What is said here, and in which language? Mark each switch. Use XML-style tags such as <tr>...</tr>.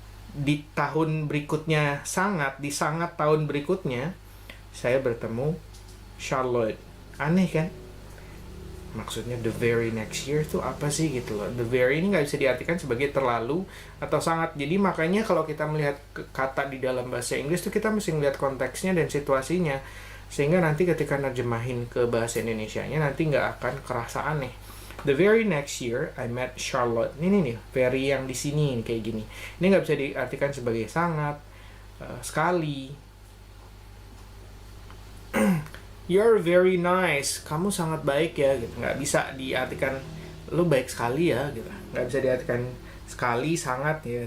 <id>Di tahun berikutnya sangat, di sangat tahun berikutnya, saya bertemu Charlotte. Aneh kan? Maksudnya the very next year tuh apa sih gitu loh. The very ini nggak bisa diartikan sebagai terlalu atau sangat. Jadi makanya kalau kita melihat kata di dalam bahasa Inggris tuh kita mesti melihat konteksnya dan situasinya. Sehingga nanti ketika nerjemahin ke bahasa Indonesianya nanti nggak akan kerasa aneh.</id> <en>The very next year I met Charlotte.</en> <id>Ini nih, very yang di sini kayak gini. Ini nggak bisa diartikan sebagai sangat, sekali.</id> <en>You're very nice.</en> <id>Kamu sangat baik ya gitu. Nggak bisa diartikan lu baik sekali ya gitu. Nggak bisa diartikan sekali, sangat ya.</id>